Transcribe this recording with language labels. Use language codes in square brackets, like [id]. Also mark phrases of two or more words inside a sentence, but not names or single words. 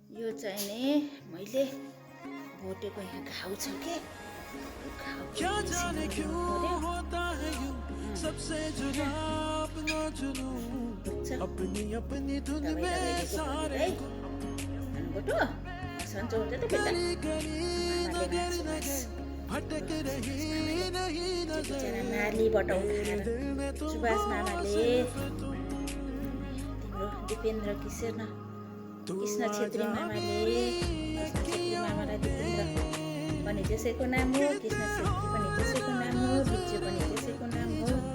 [ne] चाहिँ नि मैले भोटेको यहाँ घाउ छ के [hi] क्या जाने क्यों होता है यूं सबसे जुदा अपना जुनूं अपनी अपनी धुन में सारे [ne] भोटो सन्चो हुन्छ त बेटा [hi] नगर नगर भटक रही नहीं नजर [ne] नालीबाट उठाएर सुभाष मामाले तिम्रो दिपेन्द्र कृष्ण छेत्री मामाले मामालाई दिपेन्द्र पनि त्यसैको नाम हो, कृष्ण छेत्री पनि त्यसैको नाम हो, बिच्चु पनि त्यसैको नाम हो।